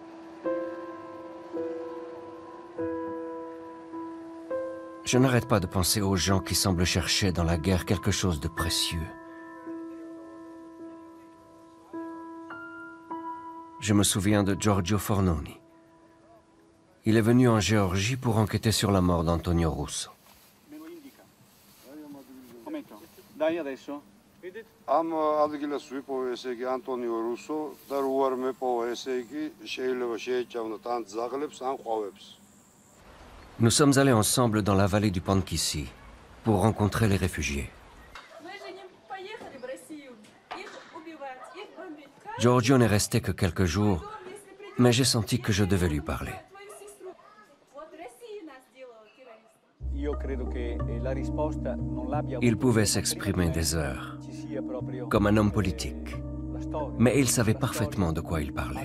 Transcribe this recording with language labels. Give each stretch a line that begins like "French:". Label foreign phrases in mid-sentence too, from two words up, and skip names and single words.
French: Je n'arrête pas de penser aux gens qui semblent chercher dans la guerre quelque chose de précieux. Je me souviens de Giorgio Fornoni. Il est venu en Géorgie pour enquêter sur la mort d'Antonio Russo.
Georgian: Am ადგილას ვიპოვე ესე იგი ანტონიო რუსო და რო არ მეპოვა ესე იგი შეიძლება შეეჭავნოთ ან ძაღლებს ან ყვავებს.
French: Nous sommes allés ensemble dans la vallée du Pankissi pour rencontrer les réfugiés. Giorgio n'est resté que quelques jours, mais j'ai senti que je devais lui parler. Il pouvait s'exprimer des heures, comme un homme politique, mais il savait parfaitement de quoi il parlait.